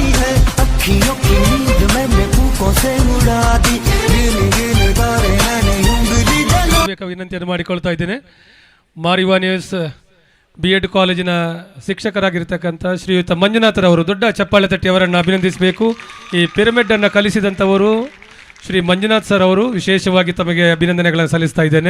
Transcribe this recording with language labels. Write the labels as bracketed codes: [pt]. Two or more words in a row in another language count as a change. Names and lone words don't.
[hi] है अखियों की नींद मैंने फूकों से उड़ा दी गिन गिन तारे मैंने उंगली जला [kn] ವಿನಂತಿಯನ್ನು ಮಾಡಿಕೊಳ್ತಾ ಇದ್ದೇನೆ. ಮಾರಿವಾ ನ್ಯೂಸ್ BEd ಕಾಲೇಜಿನ ಶಿಕ್ಷಕರಾಗಿರ್ತಕ್ಕಂಥ ಶ್ರೀಯುತ ಮಂಜುನಾಥರವರು ದೊಡ್ಡ ಚಪ್ಪಾಳೆ ತಟ್ಟಿ ಅವರನ್ನು ಅಭಿನಂದಿಸಬೇಕು. ಈ ಪಿರಮಿಡನ್ನು ಕಲಿಸಿದಂಥವರು ಶ್ರೀ ಮಂಜುನಾಥ್ ಸರ್ ಅವರು, ವಿಶೇಷವಾಗಿ ತಮಗೆ ಅಭಿನಂದನೆಗಳನ್ನು ಸಲ್ಲಿಸ್ತಾ ಇದ್ದೇನೆ.